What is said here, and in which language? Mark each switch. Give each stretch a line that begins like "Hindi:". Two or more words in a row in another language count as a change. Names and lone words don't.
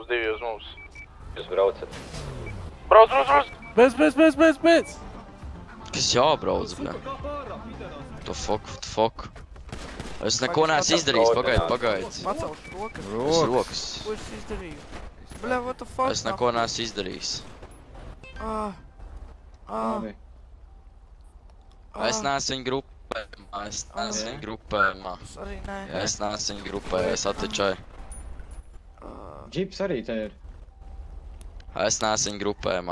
Latvian: Jūs braucat? Brauc! Bez! Kas jābrauc, bļa?
English: To fuck.
Latvian: Es neko neesmu izdarījis, pagaid. Pacelšu rokas. Rokas. Ko es izdarīju? Bļa,
English: what the fuck?
Latvian: Es neko neesmu izdarījis. Es neesmu viņa grupējumā. Es arī nē. Es neesmu viņa grupējumā, es atečāju. Džips arī te ir. Es neesmu viņa grupējumā.